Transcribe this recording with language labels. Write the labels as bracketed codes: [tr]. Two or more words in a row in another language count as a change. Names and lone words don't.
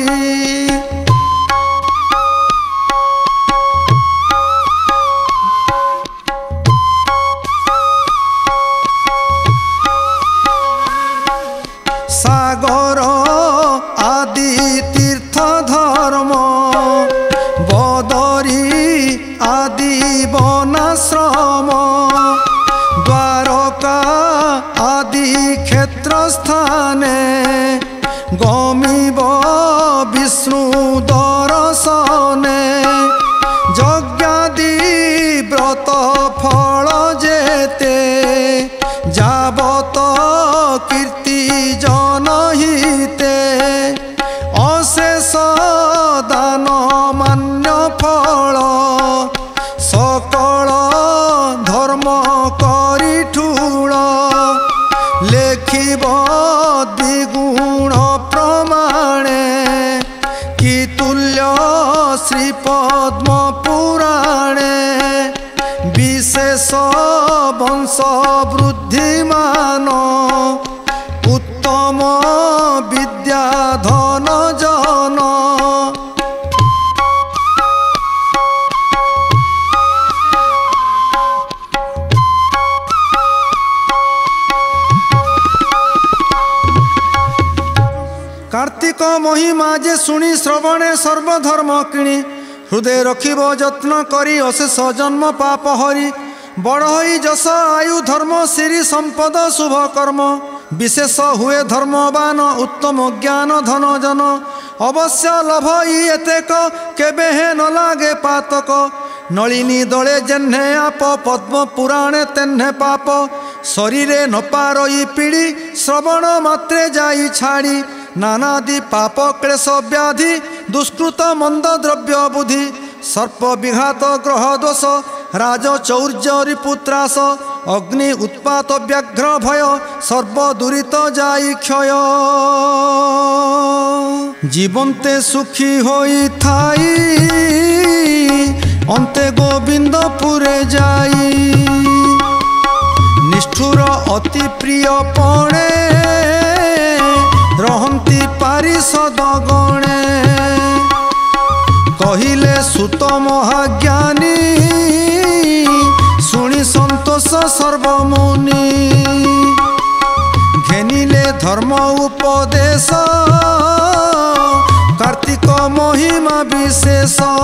[or] ସାଗର ଆଦି ତୀର୍ଥ ଧର୍ମ ବଦରୀ ଆଦି ବନାଶ୍ରମ ଦ୍ୱାରକା ଆଦି କ୍ଷେତ୍ର ସ୍ଥାନେ ଗମିବ ବିଷ୍ଣୁ ଦର୍ଶନେ ଯଜ୍ଞାଦି ବ୍ରତ ଫଳ ଯେତେ ଯାବତ କୀର୍ତ୍ତି ଜନହିତେ ଅଶେଷ ଦାନ ମାନ୍ୟ ଫଳ ସକଳ ଧର୍ମ କରି ଠୁଳ ଲେଖିବ ଦ୍ୱିଗୁଣ ପ୍ରମାଣେ କି ତୁଲ୍ୟ ଶ୍ରୀ ପଦ୍ମ ପୁରାଣେ ବିଶେଷ ବଂଶ ବୃଦ୍ଧିମାନ ଉତ୍ତମ ବିଦ୍ୟା ଧନ ଜନ କାର୍ତ୍ତିକ ମହିମା ଯେ ଶୁଣି ଶ୍ରବଣେ ସର୍ବଧର୍ମ କିଣି ହୃଦୟ ରଖିବ ଯତ୍ନ କରି ଅଶେଷ ଜନ୍ମ ପାପ ହରି ବଡ଼ ହୋଇ ଯଶ ଆୟୁ ଧର୍ମ ଶ୍ରୀ ସମ୍ପଦ ଶୁଭ କର୍ମ ବିଶେଷ ହୁଏ ଧର୍ମବାନ ଉତ୍ତମ ଜ୍ଞାନ ଧନ ଜନ ଅବଶ୍ୟ ଲଭ ଏତେକ କେବେ ହେ ନ ଲାଗେ ପାତକ ନଳିନୀ ଦଳେ ଯେହ୍ନେ ଆପ ପଦ୍ମ ପୁରାଣେ ତେହ୍ନେ ପାପ ଶରୀରେ ନ ପାରଇ ପୀଡ଼ି ଶ୍ରବଣ ମାତ୍ରେ ଯାଇ ଛାଡ଼ି ନାନାଦି ପାପ କ୍ଲେଶ ବ୍ୟାଧି ଦୁଷ୍କୃତ ମନ୍ଦ ଦ୍ରବ୍ୟ ବୁଦ୍ଧି ସର୍ପ ବିଘାତ ଗ୍ରହ ଦୋଷ ରାଜ ଚୌର୍ଯ୍ୟ ରିପୁତ୍ରାସ ଅଗ୍ନି ଉତ୍ପାତ ବ୍ୟାଘ୍ର ଭୟ ସର୍ବ ଦୁରିତ ଯାଇ କ୍ଷୟ ଜୀବନ୍ତେ ସୁଖୀ ହୋଇ ଥାଇ ଅନ୍ତେ ଗୋବିନ୍ଦପୁରେ ଯାଇ ନିଷ୍ଠୁର ଅତି ପ୍ରିୟ ପଣେ ରହନ୍ତି ପାରିଷଦ ଗଣେ କହିଲେ ସୁତ ମହାଜ୍ଞାନୀ ଶୁଣି ସନ୍ତୋଷ ସର୍ବମୁନି ଘେନିଲେ ଧର୍ମ ଉପଦେଶ କାର୍ତ୍ତିକ ମହିମା ବିଶେଷ